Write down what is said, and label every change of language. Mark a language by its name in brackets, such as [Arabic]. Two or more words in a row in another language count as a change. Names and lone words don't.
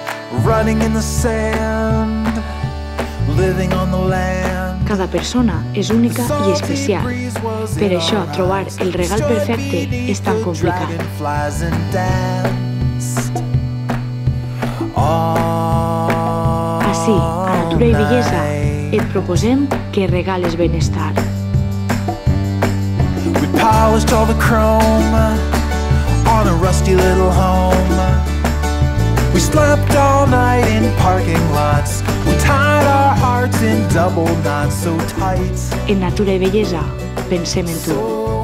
[English] running in the sand, living on the land. [Catalan] Cada persona és única i especial. Per això, trobar el regal perfecte és tan complicat. Així, a Natura i Bellesa, et proposem que regales benestar. [English] We polished all the chrome on a rusty little home. We slept all night in parking lots. We tied our hearts in double knots so tight. [Catalan] En Natura i Bellesa, pensem en tu.